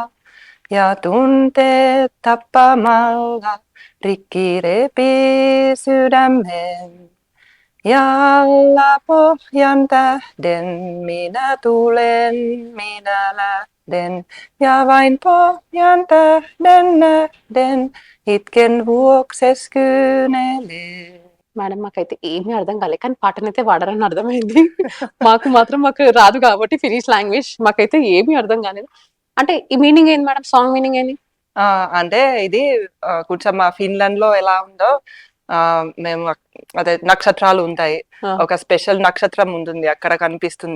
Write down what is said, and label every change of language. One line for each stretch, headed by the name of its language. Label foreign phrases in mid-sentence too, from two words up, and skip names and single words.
Finnish: Ja tunteet tappamalla rikki repii sydämen. Ja alla pohjan tähden minä tulen, minä lähden. Ja vain pohjan tähden nähden itken vuokses kyynelen.
Telugu: మేడం మాకైతే ఏమీ అర్థం కాలేదు, కానీ పాటనైతే వాడారని అర్థమైంది. మాకు రాదు కాబట్టి
English: Finnish language
Telugu: మాకైతే ఏమీ అర్థం కాలేదు. అంటే ఈ మీనింగ్ ఏంది మేడం?
English: song meaning
Telugu: ఏంది? అంటే ఇది కొంచెం మా ఫిన్లాండ్ లో ఎలా ఉందో, మేము అదే నక్షత్రాలు ఉంటాయి, ఒక స్పెషల్ నక్షత్రం ఉంటుంది అక్కడ కనిపిస్తుంది.